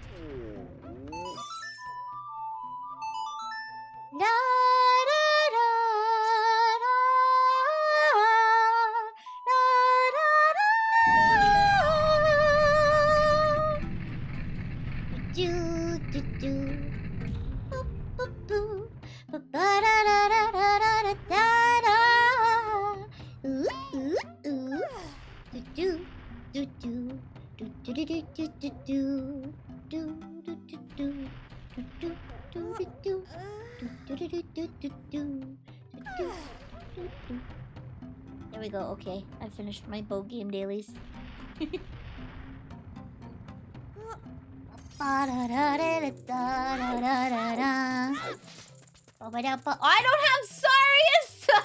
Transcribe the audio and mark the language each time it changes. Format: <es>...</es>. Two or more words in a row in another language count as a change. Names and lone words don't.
<en>Da, da, da, da, da, da, da. Do, do, do. Boop, boop, boop. Ba, ba, da, da, da, da, da, da, da. Ooh, ooh, ooh. Do, do, do, do, do, do, do, do, do, do. Do, do, do, do. Do, do, do, do, do. There we go. Okay, I finished my bow game dailies. I don't have Sarius!</en>